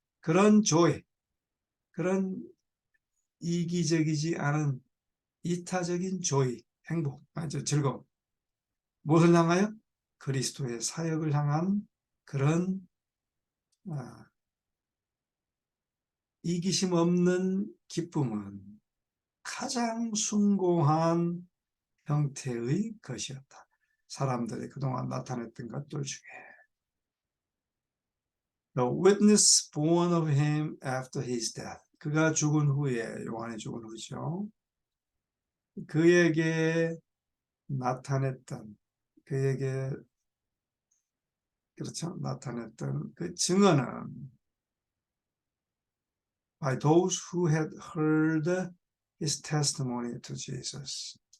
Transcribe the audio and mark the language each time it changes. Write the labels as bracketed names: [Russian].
[Korean] 그런 조회, 그런 이기적이지 않은 이타적인 조의, 행복, 즐거움. 무엇을 향하여? 그리스도의 사역을 향한 그런 이기심 없는 기쁨은 가장 숭고한 형태의 것이었다. 사람들이 그동안 나타냈던 것들 중에 [English] The witness born of him after his death. [Korean] 그가 죽은 후에, 요한이 죽은 후죠. 그에게 나타냈던, 그에게 그렇죠. 나타냈던 그 증언은 [English] by those who had heard his testimony to Jesus.